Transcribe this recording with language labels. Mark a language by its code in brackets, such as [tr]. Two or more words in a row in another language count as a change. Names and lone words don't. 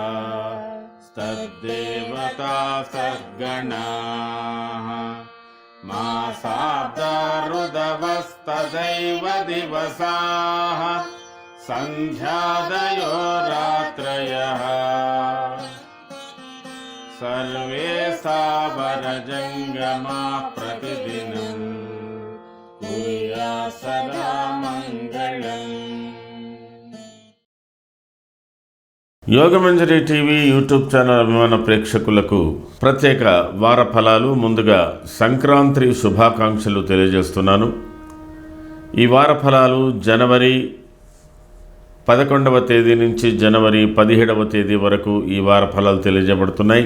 [sa] तद्देवता सद्गणाः मासाब्दा ऋदवस्तदैव दिवसाः सन्ध्यादयो रात्रयः सर्वे सावरजङ्गमाः प्रतिदिनं कुर्यात् सदा मङ्गलम्। [te] యోగమంజరి టీవీ యూట్యూబ్ ఛానల్ అభిమాన ప్రేక్షకులకు ప్రత్యేక వార ఫలాలు. ముందుగా సంక్రాంతి శుభాకాంక్షలు తెలియజేస్తున్నాను. ఈ వార ఫలాలు జనవరి 11వ తేదీ నుంచి జనవరి 17వ తేదీ వరకు ఈ వార ఫలాలు తెలియజేయబడుతున్నాయి.